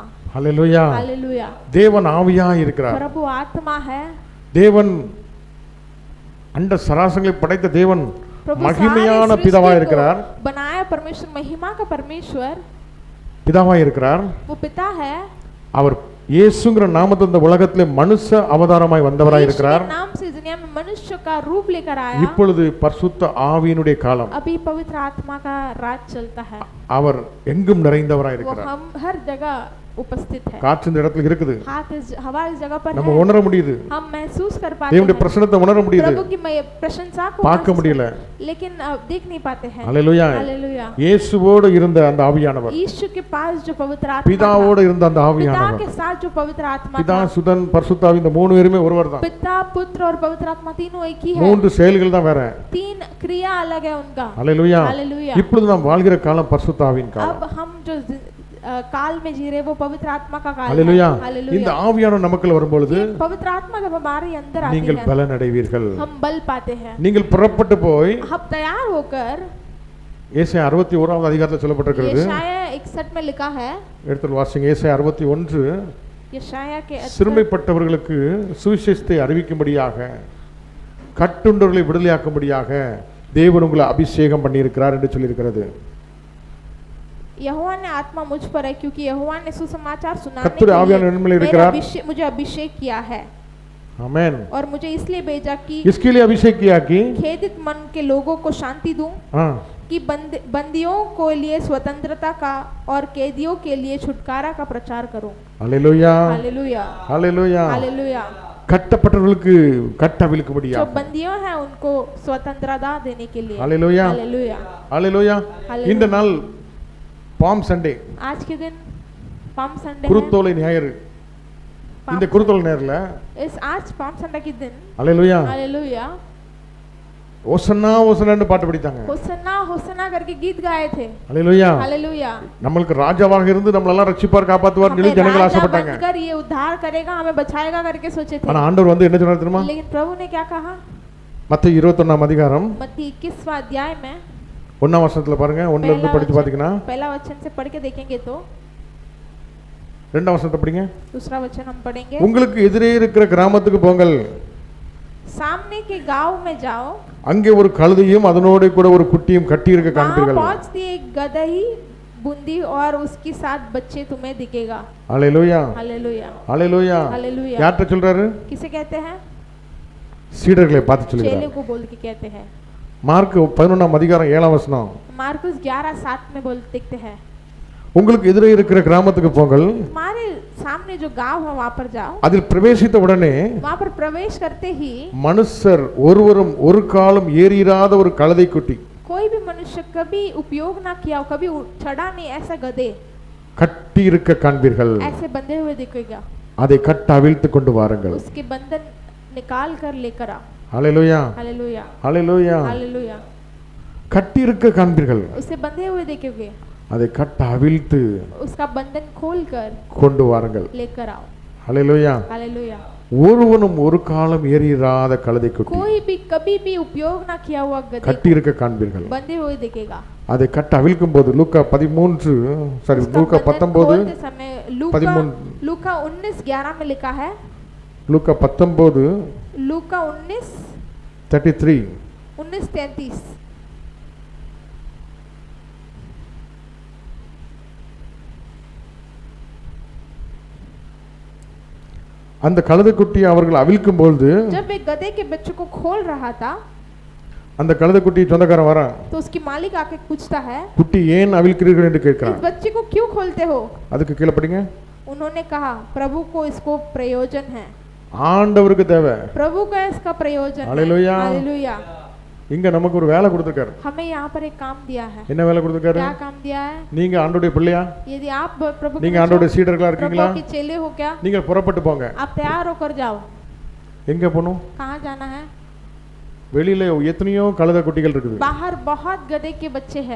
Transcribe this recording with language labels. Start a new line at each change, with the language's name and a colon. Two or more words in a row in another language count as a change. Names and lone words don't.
Tamil: ஹல்லேலூயா.
Hindi: हालेलुया।
Tamil: தேவன் ஆவியாய் இருக்கிறார்.
Hindi: प्रभु आत्मा है,
Tamil: தேவன் அண்ட சராசரங்களை படைத்த தேவன்
Hindi: प्रभु
Tamil: மகிமையான
Hindi: सारी
Tamil: பிதாவாய்
Hindi: सृष्टि
Tamil: இருக்கிறார்,
Hindi: को बनाया परमेश्वर, महिमा का परमेश्वर
Tamil: பிதாவாய் இருக்கிறார்.
Hindi: वो पिता है,
Tamil: அவர் இயேசுங்கிற நாமத்தில் இந்த உலகத்திலே மனுஷ அவதாரமாய் வந்தவராய்
Hindi: यीशु
Tamil: இருக்கிறார்.
Hindi: के नाम से दुनिया में मनुष्य का रूप लेकर आया।
Tamil: இப்பொழுது பரிசுத்த ஆவியினுடைய காலம்,
Hindi: अभी पवित्र आत्मा का राज चलता है,
Tamil: அவர் எங்கும் நிறைந்தவராய்
Hindi: वो
Tamil: இருக்கிறார்.
Hindi: हम हर जगह उपस्थित है,
Tamil: காற்று இந்த இடத்துல இருக்குது,
Hindi: हवा इस जगह पर
Tamil: நம்ம
Hindi: है,
Tamil: உணர முடியுது,
Hindi: हम महसूस कर पाते
Tamil: தேவனுடைய
Hindi: हैं,
Tamil: பிரசன்னத்தை உணர முடியுது,
Hindi: प्रभु की प्रशंसा को
Tamil: பார்க்க
Hindi: महसूस
Tamil: முடியல.
Hindi: लेकिन देख नहीं पाते हैं।
Tamil: ஹல்லேலூயா.
Hindi: हालेलुया।
Tamil: இயேசுவோடு இருந்த அந்த ஆவியானவர்,
Hindi: यीशु के पास जो पवित्र आत्मा था,
Tamil: பிதாவோடு இருந்த அந்த
Hindi: पिता
Tamil: ஆவியானவர்,
Hindi: के साथ जो पवित्र आत्मा
Tamil: பிதா
Hindi: था,
Tamil: சுதன் பரிசுத்த ஆவி இந்த மூணு பேருமே ஒருவர் தான்.
Hindi: पिता पुत्र और पवित्र आत्मा तीनों एक ही है,
Tamil: மூன்று செயல்கள் தான் வேற.
Hindi: 3 क्रिया अलग है उनका।
Tamil: ஹல்லேலூயா.
Hindi: हालेलुया।
Tamil: இப்பொழுது நாம் வாழ்கிற காலம் பரிசுத்த ஆவியின் காலம்.
Hindi: अब हम जो काल में जी रहे वो पवित्र आत्मा का काल
Tamil: ஹல்லேலூயா.
Hindi: है। हालेलुया।
Tamil: இந்த ஆவியானவர் நமக்குள்ள வரும்பொழுது
Hindi: ये पवित्र आत्मा जब हमारे अंदर आती
Tamil: நீங்கள்
Hindi: है,
Tamil: பலன் அடைவீர்கள்.
Hindi: हम बल पाते हैं,
Tamil: நீங்கள் புறப்பட்டு போய்
Hindi: हम तैयार होकर,
Tamil: ஏசாயா 61ஆவது அதிகாரத்தில் சொல்லப்பட்டிருக்கிறது,
Hindi: यशाया 61 में लिखा है,
Tamil: எடுத்து வாசிங்க. ஏசாயா 61,
Hindi: यशाया के
Tamil: சிறுமைப்பட்டவர்களுக்கு சுவிசேஷத்தை அறிவிக்கும்படியாக, கட்டுண்டவர்களை விடுதலையாக்கும்படியாக தேவன் உங்களை அபிஷேகம் பண்ணியிருக்கிறார் என்று சொல்லியிருக்கிறது.
Hindi: यहोवा ने आत्मा मुझ पर है, क्योंकि यहोवा ने सुसमाचार सुनाने
Tamil: கர்த்தருடைய ஆவியானவர்
Hindi: के
Tamil: என்னில்
Hindi: लिए
Tamil: இருக்கிறார்.
Hindi: मुझे अभिषेक किया है, आमेन। और मुझे इसलिए भेजा कि इसके लिए अभिषेक किया कि खेदित मन के लोगों को शांति दूं, हाँ, कि बंदियों को लिए स्वतंत्रता का और कैदियों के लिए छुटकारा का प्रचार करूं। हालेलुया, हालेलुया, हालेलुया। हालेलुया।
Tamil: கட்டப்பட்டவர்களுக்கு கட்டவிழ்க்கும்படியா,
Hindi: जो बंदियों हैं उनको स्वतंत्रता देने के लिए। हालेलुया, हालेलुया,
Tamil: हालेलुया। இந்த நாள் பாம் சண்டே,
Hindi: आज के दिन पाम संडे है।
Tamil: குருத்தோலை ஞாயிறு. இந்த குருத்தோலை ஞாயிறுல
Hindi: इस आज पाम संडे के दिन, हालेलुया, हालेलुया,
Tamil: ஓசன்னா ஓசன்னான்னு பாட்டு படித்தாங்க.
Hindi: होसन्ना होसन्ना करके गीत गाए थे। हालेलुया। हालेलुया।
Tamil: நம்மளுக்கு ராஜாவாக இருந்து நம்மளெல்லாம் ரட்சிப்பார் காப்பாத்துவார்
Hindi: हमें
Tamil: ஜனங்கள்
Hindi: राजा
Tamil: ஆசைப்பட்டாங்க.
Hindi: बनकर ये उद्धार करेगा, हमें बचाएगा करके सोचे थे।
Tamil: ஆனா ஆண்டவர் வந்து என்ன சொன்னார் தெரியுமா?
Hindi: लेकिन प्रभु ने क्या कहा?
Tamil: மத்தேயு 21ஆம் அதிகாரம்
Hindi: मत्ती 21वां अध्याय में
Tamil: 1ஆம் வசனத்துல பாருங்க, 1ல இருந்து படிச்சு பாத்தீங்கன்னா,
Hindi: पहला वचन से पढ़ के देखेंगे तो
Tamil: 2ஆம் வசனத்தை படிங்க.
Hindi: दूसरा वचन हम पढ़ेंगे।
Tamil: உங்களுக்கு எதிரே இருக்கிற கிராமத்துக்கு போங்கள்,
Hindi: सामने के गांव में जाओ,
Tamil: அங்கே ஒரு கழுதையும் அதனோடு கூட ஒரு குட்டியும் கட்டி இருக்க
Hindi: वहां
Tamil: காண்பீர்கள்.
Hindi: पहुंचती एक गदही बूंदी और उसके साथ बच्चे तुम्हें दिखेगा। हालेलुया, हालेलुया, हालेलुया। हालेलुया।
Tamil: யார்ட்ட சொல்றாரு?
Hindi: किसे कहते हैं?
Tamil: சீடர்களை பார்த்து சொல்லுகிறார்.
Hindi: चेले को बोल के कहते हैं।
Tamil: மார்க் 11ஆம் அதிகாரம் 7ஆம் வசனம்.
Hindi: मार्कुस 11:7 में लिखते हैं,
Tamil: உங்களுக்கு எதிரே இருக்கிற கிராமத்துக்கு போங்கள்,
Hindi: हमारे सामने जो गांव है वहां पर जाओ,
Tamil: அதில் பிரவேசித்த உடனே
Hindi: वहां पर प्रवेश करते ही
Tamil: மனுஷர் ஒருவரும் ஒரு காலம் ஏறிராத ஒரு கழுதை குட்டி,
Hindi: कोई भी मनुष्य कभी उपयोग ना किया हो, कभी चढ़ा नहीं ऐसा गधे
Tamil: கட்டி இருக்க காண்பீர்கள்,
Hindi: ऐसे बंधे हुए दिखेगा,
Tamil: அதை கட்ட அவிழ்த்து கொண்டு வாருங்கள்.
Hindi: उसके बंधन निकाल कर लेकर आओ.
Tamil: ஹல்லேலூயா,
Hindi: हालेलुया,
Tamil: ஹல்லேலூயா.
Hindi: हालेलुया.
Tamil: கட்டி இருக்க காண்பீர்கள்,
Hindi: उसे बंधे हुए देखोगे,
Tamil: அதை கட்ட அவிழ்த்து
Hindi: उसका बंधन खोल कर
Tamil: கொண்டு வாருங்கள்.
Hindi: लेकर आओ.
Tamil: ஹல்லேலூயா.
Hindi: हालेलुया.
Tamil: ஒருவனும் ஒரு காலம் ஏறிராத கழுதை குட்டி,
Hindi: कोई भी कभी भी उपयोग ना किया हुआ गधे
Tamil: கட்டி இருக்க காண்பீர்கள்,
Hindi: बंधे हुए दिखेगा.
Tamil: அதை கட்ட அவிழ்க்கும் போது லூக்கா 13 சாரி
Hindi: उसका
Tamil: லூக்கா
Hindi: बंधन
Tamil: 19
Hindi: खोलते समय लूका 13 लूका 19:11 में लिखा है,
Tamil: லூக்கா 19
Hindi: लूका 19:33
Tamil: அந்த கழுதை குட்டியை அவர்கள் அவிழ்க்கும் பொழுது
Hindi: जब वे गधे के बच्चों को खोल रहा था
Tamil: அந்த கழுதை குட்டி சொந்தக்காரன் வரான்,
Hindi: तो उसकी मालिक आके पूछता है,
Tamil: குட்டி ஏன் அவிழ்க்கிறீர்கள் என்று
Hindi: इस
Tamil: கேட்கிறான்.
Hindi: बच्चे को क्यों खोलते हो?
Tamil: அதுக்கு கீழே படிங்க.
Hindi: उन्होंने कहा, प्रभु को इसको प्रयोजन है,
Tamil: ஆண்டவருக்கு தேவை.
Hindi: प्रभु का इसका प्रयोजन है. हालेलुया. हालेलुया.
Tamil: இங்க நமக்கு ஒரு வேலை கொடுத்திருக்காரு.
Hindi: हमें यहाँ पर एक काम दिया है.
Tamil: என்ன வேலை கொடுத்திருக்காரு?
Hindi: क्या काम दिया है?
Tamil: நீங்க ஆண்டவருடைய பிள்ளையா?
Hindi: यदि आप प्रभु
Tamil: நீங்க
Hindi: के
Tamil: ஆண்டவருடைய சீடர்களா இருக்கீங்களா?
Hindi: प्रभु के चेले हो क्या?
Tamil: நீங்க புறப்பட்டு போங்க.
Hindi: आप तैयार होकर जाओ.
Tamil: எங்க போணும்?
Hindi: कहाँ जाना है?
Tamil: வெளியில எத்தனையோ கழுதை குட்டிகள் இருக்குது,
Hindi: बाहर बहुत गधे के बच्चे हैं,